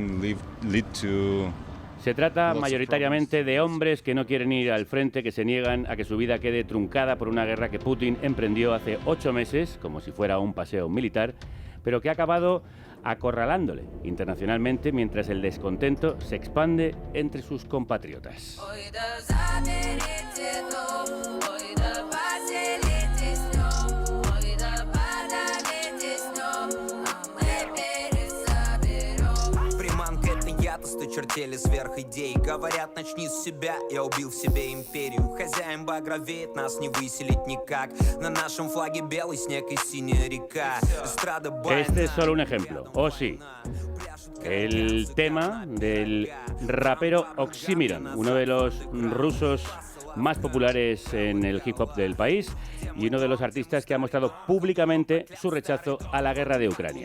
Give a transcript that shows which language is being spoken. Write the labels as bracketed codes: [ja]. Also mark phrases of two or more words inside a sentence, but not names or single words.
[es] Se trata mayoritariamente de hombres que no quieren ir al frente, que se niegan a que su vida quede truncada por una guerra que Putin emprendió hace 8 meses, como si fuera un paseo militar, pero que ha acabado acorralándole internacionalmente mientras el descontento se expande entre sus compatriotas. [ru] Чертили сверх идей. Говорят, начни с себя, я убил в себе империю. Хозяин багровеет, нас не выселить никак. На нашем флаге белый снег и синяя река. [es] Este es solo un ejemplo, o sí. El tema del rapero Oxymiron, uno de los rusos más populares en el hip hop del país y uno de los artistas que ha mostrado públicamente su rechazo a la guerra de Ucrania.